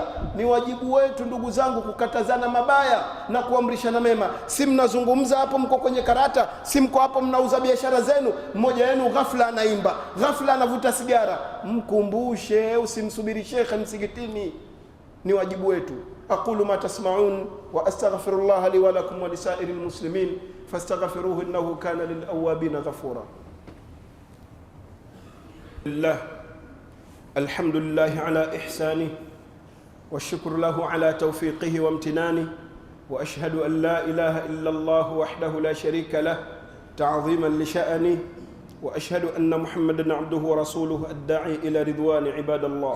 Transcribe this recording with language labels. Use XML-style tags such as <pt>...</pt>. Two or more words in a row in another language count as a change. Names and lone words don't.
<sw>Ni wajibu wetu ndugu zangu kukatazana mabaya na kuamrishana mema. Si mnazungumza hapo, mko kwenye karata, si mko hapo mnauza biashara zenu, mmoja wenu ghafla anaimba, ghafla anavuta sigara, mkumbushe, usimsubiri shekhe msikitini. Ni wajibu wetu.</sw> <ar>أقول ما تسمعون وأستغفر الله لي ولكم ولسائر المسلمين فاستغفروه إنه كان للأوابين غفورا. الحمد لله على إحسانه والشكر له على توفيقه وامتنانه، وأشهد أن لا إله إلا الله وحده لا شريك له تعظيما لشأنه، وأشهد أن محمدا عبده ورسوله الداعي إلى رضوان عباد الله.</ar>